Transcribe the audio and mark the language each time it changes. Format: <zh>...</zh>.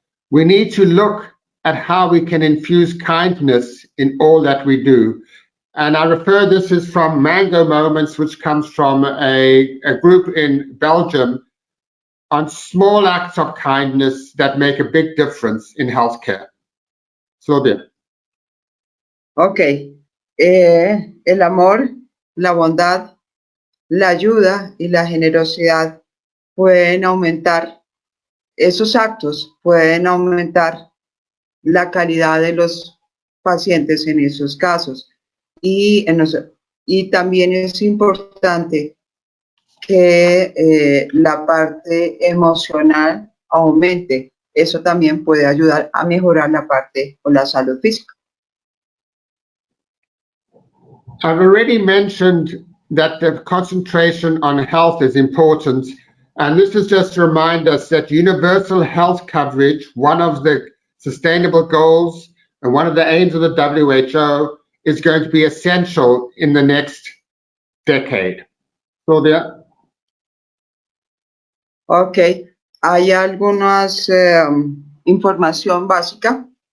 <en>We need to look at how we can infuse kindness in all that we do. And I refer this is from Mango Moments, which comes from a group in Belgium on small acts of kindness that make a big difference in healthcare. Sylvia. Ok.</en> <es>El amor, la bondad, la ayuda y la generosidad pueden aumentar, esos actos pueden aumentar la calidad de los pacientes en esos casos. Y también es importante que la parte emocional aumente. Eso también puede ayudar a mejorar la parte o la salud física.</es> <en>I've already mentioned that the concentration on health is important, and this is just to remind us that universal health coverage, one of the sustainable goals and one of the aims of the WHO, is going to be essential in the next decade. Sylvia?</en> <es>Ok, hay algunas información básica.</es>